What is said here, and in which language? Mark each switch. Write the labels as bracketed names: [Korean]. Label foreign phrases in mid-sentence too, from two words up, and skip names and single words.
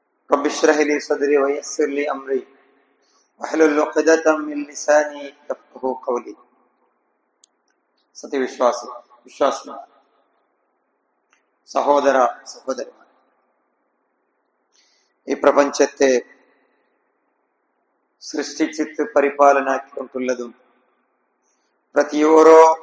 [Arabic] رب اشرح لي صدري ويسر لي أمري واحلل عقدة من لساني يفقهوا قولي. [Malayalam] സത്യവിശ്വാസി സഹോദര സഹോദരന്മാർ, ഈ പ്രപഞ്ചത്തെ സൃഷ്ടിച്ചിട്ട് പരിപാലനാക്കിക്കൊണ്ടുള്ളതും പ്രതിയോരോ